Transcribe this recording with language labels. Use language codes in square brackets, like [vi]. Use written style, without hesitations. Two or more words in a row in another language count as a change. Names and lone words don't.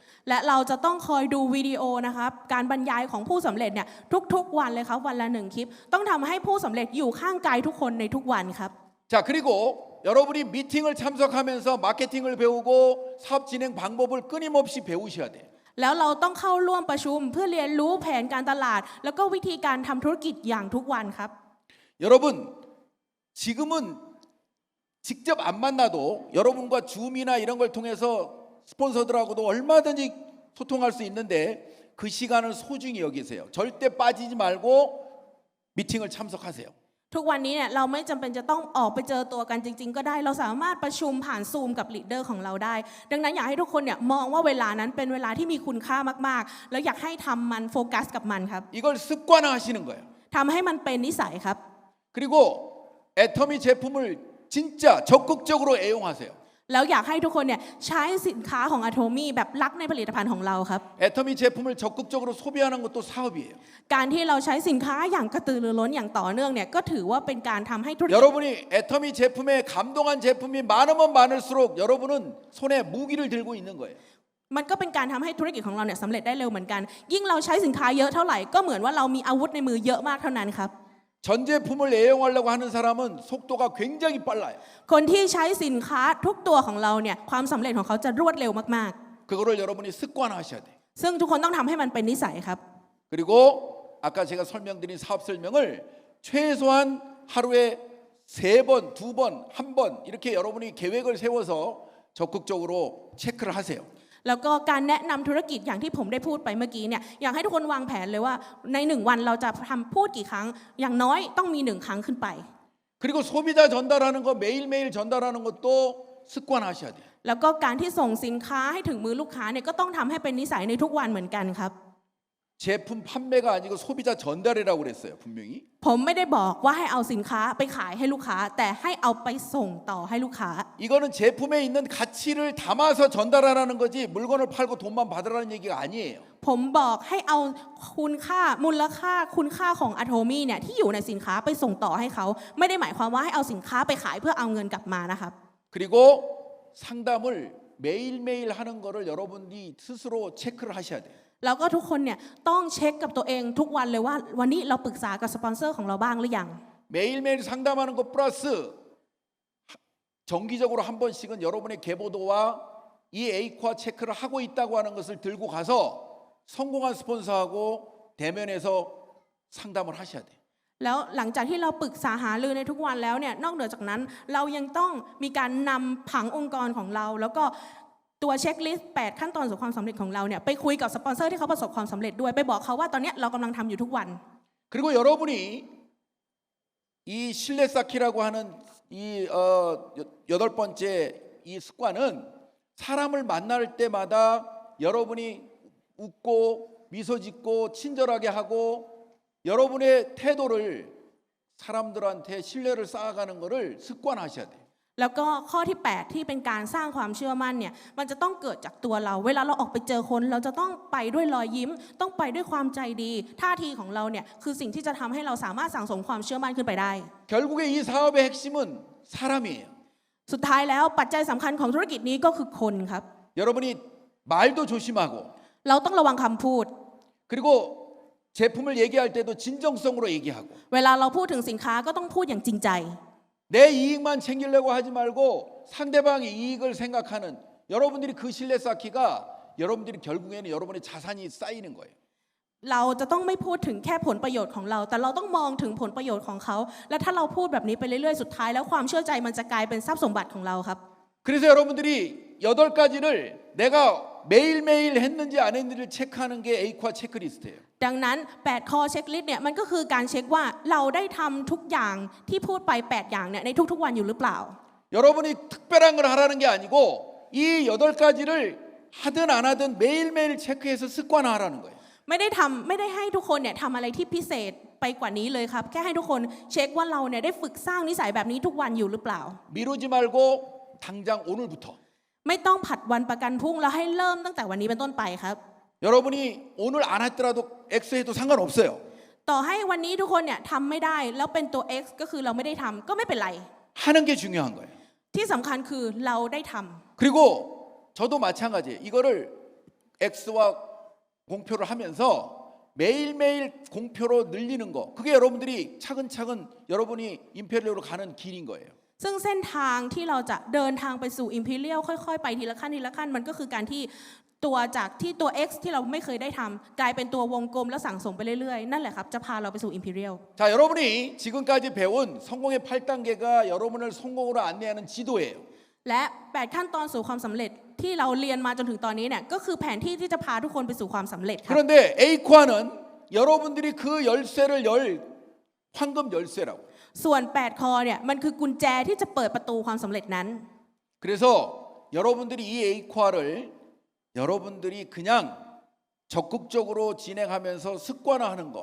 [th] และเราจะต้องคอยดูวิดีโอนะครับการบรรยายของผู้สำเร็จเนี่ยทุกๆวันเลยครับวันละ1คลิปต้องทำให้ผู้สำเร็จอยู่ข้างกายทุกคนในทุกวันครับ [ko] 자, 그리고 여러분이 미팅을 참석하면서 마케팅을 배우고 사업 진행 방법을 끊임없이 배우셔야 돼요. [th] แล้วเราต้องเข้าร่วมประชุมเพื่อเรียนรู้แผนการตลาด แล้วก็วิธีการทำธุรกิจอย่างทุกวันครับ [ko] 여러분 지금은 직접 안 만나도 여러분과 줌이나 이런 걸 통해서 스폰서들하고도 얼마든지 소통할 수 있는데 그 시간을 소중히 여기세요. 절대 빠지지 말고 미팅을 참석하세요. [th] ทุกวันนี้เนี่ยเราไม่จำเป็นจะต้องออกไปเจอตัวกันจริงๆก็ได้เราสามารถประชุมผ่านซูมกับลีดเดอร์ของเราได้ ดังนั้นอยากให้ทุกคนเนี่ยมองว่าเวลานั้นเป็นเวลาที่มีคุณค่ามากๆ แล้วอยากให้ทำมันโฟกัสกับมันครับ [ko] 이걸 습관화하시는 거예요. [th] ทำให้มันเป็นนิสัยครับ [ko] 그리고 애터미 제품을 진짜 적극적으로 애용하세요. [th] แล้วอยากให้ทุกคนเนี่ยใช้สินค้าของ Atomy แบบรักในผลิตภัณฑ์ของเราครับ [ko] 애터미 제품을 적극적으로 소비하는 것도 사업이에요. [th] การที่เราใช้สินค้าอย่างกระตือรือร้นอย่างต่อเนื่องเนี่ยก็ถือว่าเป็นการทำให้ธุรกิจ [ko] 여러분이 애터미 제품에 감동한 제품이 많으면 많을수록 여러분은 손에 무기를 들고 있는 거예요. [th] มันก็เป็นการทำให้ธุรกิจของเราเนี่ยสำเร็จได้เร็วเหมือนกัน ยิ่งเราใช้สินค้าเยอะเท่าไหร่ก็เหมือนว่าเรามีอาวุธในมือเยอะมากเท่านั้นครับ [ko] 전 제품을 애용하려고 하는 사람은 속도가 굉장히 빨라요. [th] คนที่ใช้สินค้าทุกตัวของเราเนี่ยความสำเร็จของเขาจะรวดเร็วมาก [ko] 그거를 여러분이 습관화하셔야 돼요. [th] ๆ ซึ่งทุกคนต้องทำให้มันเป็นนิสัยครับ [ko] 그리고 아까 제가 설명드린 사업 설명을 최소한 하루에 3번, 2번, 1번 이렇게 여러분이 계획을 세워서 적극적으로 체크를 하세요. [th] แล้วก็การแนะนำธุรกิจอย่างที่ผมได้พูดไปเมื่อกี้เนี่ยอยากให้ทุกคนวางแผนเลยว่าใน1วันเราจะทำพูดกี่ครั้งอย่างน้อยต้องมี1ครั้งขึ้นไป [ko] 그리고 소비자 전달하는 거 매일매일 전달하는 것도 습관화하셔야 돼요. [th] แล้วก็การที่ส่งสินค้าให้ถึงมือลูกค้าเนี่ยก็ต้องทำให้เป็นนิสัยในทุกวันเหมือนกันครับ [ko] 제품 판매가 아니고 소비자 전달이라고 그랬어요, 분명히. [th] ผมไม่ได้บอกว่าให้เอาสินค้าไปขายให้ลูกค้า แต่ให้เอาไปส่งต่อให้ลูกค้า [ko] 이거는 제품에 있는 가치를 담아서 전달하라는 거지 물건을 팔고 돈만 받으라는 얘기가 아니에요. [th] ผมบอกให้เอาคุณค่ามูลค่าคุณค่าของ Atomy เนี่ยที่อยู่ในสินค้าไปส่งต่อให้เขาไม่ได้หมายความว่าให้เอาสินค้าไปขายเพื่อเอาเงินกลับมานะครับ [ko] 그리고 상담을 매일매일 하는 거를 여러분이 스스로 체크를 하셔야 돼요. [th] แล้วก็ทุกคนเนี่ยต้องเช็คกับตัวเองทุกวันเลยว่าวันนี้เราปรึกษากับสปอนเซอร์ของเราบ้างหรือยัง [ko] 매일매일 상담하는 것 플러스 정기적으로 한 번씩은 여러분의 계보도와 이 에이콰 체크를 하고 있다고 하는 것을 들고 가서 성공한 스폰서하고 대면해서 상담을 하셔야 돼요. [th] แล้วหลังจากที่เราปรึกษาหารือในทุกวันแล้วเนี่ยนอกเหนือจากนั้นเรายังต้องมีการนำผังองค์กรของเราแล้วก็ตัวเช็คลิสต์8ขั้นตอนสู่ความสำเร็จของเราเนี่ยไปคุยกับสปอนเซอร์ที่เขาประสบความสำเร็จด้วยไปบอกเขาว่าตอนนี้เรากำลังทำอยู่ทุกวัน [ko] 그리고 여러분이 이 신뢰 쌓기라고 하는 이 8번째 이 습관은 사람을 만날 때마다 여러분이 웃고 미소 짓고 친절하게 하고 여러분의 태도를 사람들한테 신뢰를 쌓아가는 것을 습관하셔야 돼요. [th] แล้วก็ข้อที่ 8 ที่เป็นการสร้างความเชื่อมั่นเนี่ยมันจะต้องเกิดจากตัวเราเวลาเราออกไปเจอคนเราจะต้องไปด้วยรอยยิ้มต้องไปด้วยความใจดีท่าทีของเราเนี่ยคือสิ่งที่จะทำให้เราสามารถสั่งสมความเชื่อมั่นขึ้นไปได้ [ko] 결국에 이 사업의 핵심은 사람이에요. [th] สุดท้ายแล้วปัจจัยสำคัญของธุรกิจนี้ก็คือคนครับ [ko] 여러분이 말도 조심하고 [th] เราต้องระวังคำพูด [ko] 그리고 제품을 얘기할 때도 진정성으로 얘기하고 [th] เวลาเราพูดถึงสินค้าก็ต้องพูดอย่างจริงใจ [ko] 내 이익만 챙기려고 하지 말고 상대방의 이익을 생각하는 여러분들이 그 신뢰 쌓기가 여러분들이 결국에는 여러분의 자산이 쌓이는 거예요. [th] เราจะต้องไม่พูดถึงแค่ผลประโยชน์ของเราแต่เราต้องมองถึงผลประโยชน์ของเขาและถ้าเราพูดแบบนี้ไปเรื่อยๆสุดท้ายแล้วความเชื่อใจมันจะกลายเป็นทรัพย์สมบัติของเราครับ [ko] 그래서 여러분들이 8가지를 내가 매일매일 했는지 안 했는지를 체크하는 게 에이콰 체크리스트예요. [th] ดังนั้น8ข้อเช็คลิสต์เนี่ยมันก็คือการเช็คว่าเราได้ทำทุกอย่างที่พูดไป8อย่างเนี่ยในทุกๆวันอยู่หรือเปล่า [ko] 여러분이 특별한 걸 하라는 게 아니고 이 8가지를 하든 안 하든 매일매일 체크해서 습관화하라는 거예요. [th] ไม่ได้ให้ทุกคนเนี่ยทำอะไรที่พิเศษไปกว่านี้เลยครับแค่ให้ทุกคนเช็คว่าเราเนี่ยได้ฝึกสร้างนิสัยแบบนี้ทุกวันอยู่หรือเปล่า [ko] 미루지 말고 당장 오늘부터 [th] ไม่ต้องผัดวันประกันพรุ่งแล้วให้เริ่มตั้งแต่วันนี้เป็นต้นไปครับ [ko] 여러분이 오늘 안 했더라도 X해도 상관없어요. [th] ต่อให้วันนี้ทุกคนเนี่ยทำไม่ได้แล้วเป็นตัว X ก็คือเราไม่ได้ทำก็ไม่เป็นไร [ko] 하는 게 중요한 거예요. [th] ที่สำคัญคือเราได้ทำ [ko] 그리고 저도 마찬가지예요. 이거를 X와 공표를 하면서 매일매일 공표로 늘리는 거 그게 여러분들이 차근차근 여러분이 임페리얼로 가는 길인 거예요. [th] ซึ่งเส้นทางที่เราจะเดินทางไปสู่ Imperial ค่อยๆไปทีละขั้นทีละขั้นมันก็คือการที่ตัวจากที่ตัว X ที่เราไม่เคยได้ทำกลายเป็นตัววงกลมแล้วสั่งสมไปเรื่อยๆนั่นแหละครับจะพาเราไปสู่ Imperial [ko] 자, 여러분이 지금까지 배운 성공의 8단계가 여러분을 성공으로 안내하는 지도예요. [th] และ8ขั้นตอนสู่ความสำเร็จที่เราเรียนมาจนถึงตอนนี้เนี่ยก็คือแผนที่ที่จะพาทุกคนไปสู่ความสำเร็จครับ [ko] 그런데 에이콰는 여러분들이 그 열쇠를 열 황금 열쇠라고. [th] ส่วน8ข้อเนี่ยมันคือกุญแจที่จะเปิดประตูความสำเร็จนั้น [ko] 그래서 여러분들이 이 에이콰를 여러분들이 그냥 적극적으로 진행하면서 습관화하는 거.